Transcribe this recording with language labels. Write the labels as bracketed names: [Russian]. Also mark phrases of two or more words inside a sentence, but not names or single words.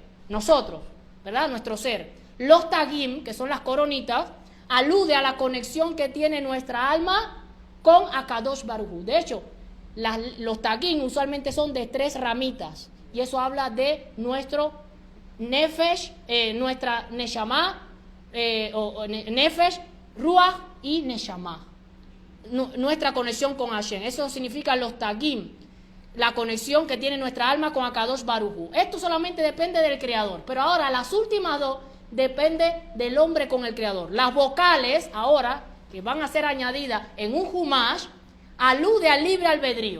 [Spanish] Nosotros, ¿verdad? Nuestro ser. Los tagim, que son las coronitas, alude a la conexión que tiene nuestra alma con [Hebrew] הקדוש ברוך הוא. [Spanish] De hecho, los tagim usualmente son de 3 ramitas. Y eso habla de nuestro nefesh, nuestra neshama, [Hebrew] נפש, רוח [Spanish] y neshama. Nuestra conexión con Hashem. Eso significa los tagim. La conexión que tiene nuestra alma con [Hebrew] הקדוש ברוך הוא. [Spanish] Esto solamente depende del Creador. Pero ahora las últimas 2 depende del hombre con el Creador. Las vocales, ahora, que van a ser añadidas en un Humash, alude al libre albedrío.